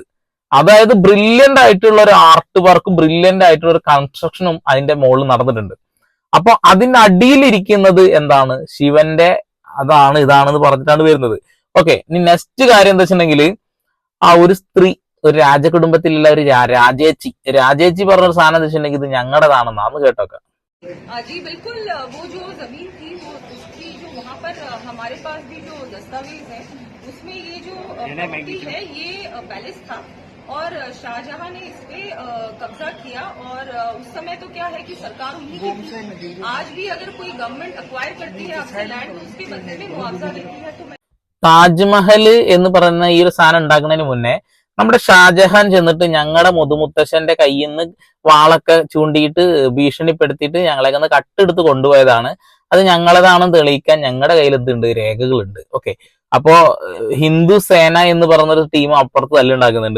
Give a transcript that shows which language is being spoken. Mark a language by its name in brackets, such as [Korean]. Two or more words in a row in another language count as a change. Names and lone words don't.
[Malayalam] അതായത് ബ്രില്യന്റ് ആയിട്ടുള്ള ഒരു ആർട്ട് വർക്കും ബ്രില്യന്റ് ആയിട്ടുള്ള ഒരു കൺസ്ട്രക്ഷനും അതിന്റെ മുകളിൽ നടന്നിട്ടുണ്ട്. അപ്പൊ അതിന്റെ അടിയിലിരിക്കുന്നത് എന്താണ്? ശിവന്റെ അതാണ് ഇതാണെന്ന് പറഞ്ഞിട്ടാണ് വരുന്നത്. ഓക്കെ, ഇനി നെക്സ്റ്റ് കാര്യം എന്താ വെച്ചിട്ടുണ്ടെങ്കിൽ ആ ഒരു സ്ത്രീ, ഒരു രാജകുടുംബത്തിലുള്ള ഒരു രാജേച്ചി പറഞ്ഞൊരു സാധനം എന്താ വെച്ചിട്ടുണ്ടെങ്കിൽ ഇത് ഞങ്ങളുടേതാണെന്നാന്ന് കേട്ടോക്കെ. [Hindi] जी बिल्कुल, वो जो जमीन थी वो उसकी जो वहाँ पर हमारे पास भी जो दस्तावेज है उसमें ये जो प्रॉपर्टी है ये पैलेस था और शाहजहां ने इस पे कब्जा किया और उस समय तो क्या है कि सरकार उन्हीं की थी। आज भी अगर कोई [English] government acquire [Hindi] करती है आपसे लैंड तो उसके बदले में मुआवजा देती है। तो [Malayalam] താജ്മഹൽ എന്ന് പറയുന്ന ഈ ഒരു സാധനം ഉണ്ടാക്കുന്നതിന് മുന്നേ നമ്മുടെ ഷാജഹാൻ ചെന്നിട്ട് ഞങ്ങളുടെ മുതുമുത്തശ്ശന്റെ കയ്യിൽ നിന്ന് വാളൊക്കെ ചൂണ്ടിയിട്ട് ഭീഷണിപ്പെടുത്തിയിട്ട് ഞങ്ങളെയൊക്കെ ഒന്ന് കട്ടെടുത്ത് കൊണ്ടുപോയതാണ്. അത് ഞങ്ങളതാണെന്ന് തെളിയിക്കാൻ ഞങ്ങളുടെ കയ്യിൽ എന്തുണ്ട്? രേഖകളുണ്ട്. ഓക്കെ, അപ്പോ ഹിന്ദു സേന എന്ന് പറഞ്ഞൊരു ടീം അപ്പുറത്ത് തല്ലുണ്ടാക്കുന്നുണ്ട്.